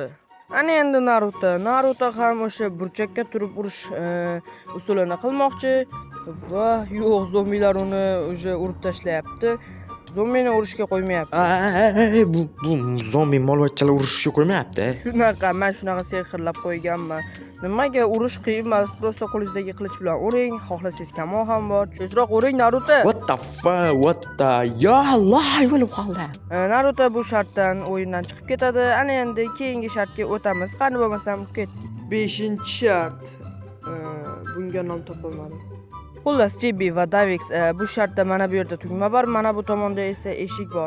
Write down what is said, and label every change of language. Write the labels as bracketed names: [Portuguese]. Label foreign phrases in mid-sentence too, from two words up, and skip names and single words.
[Uzbek] Ana endi Naruto ham o'sha burchakka turib urush usulini qilmoqchi va yo'q, zombilar uni o'sha urib tashlayapti. Zombini urishga qo'ymayapti. Bu zombi molvachchalar urushishga qo'ymayapti. Shunaqa, men shunaqa sehrlab qo'yganman. Nimaga urush qiyin emas, prosta qo'lingizdagi qilich bilan uring, xohlasangiz kamon ham bor. Tezroq uring Naruto. [English] What the fuck? What the? [Arabic] يا الله, [Uzbek] o'lib qoldi. Naruto bu shartdan o'yindan chiqib ketadi. Ana endi keyingi shartga o'tamiz. Qani bo'lmasam ketdik. 5-shart. Bunga nom topolmadim. Xullas, JB va Davix bu shartda mana bu yerda tugma bor, mana bu tomonda esa eshik bor.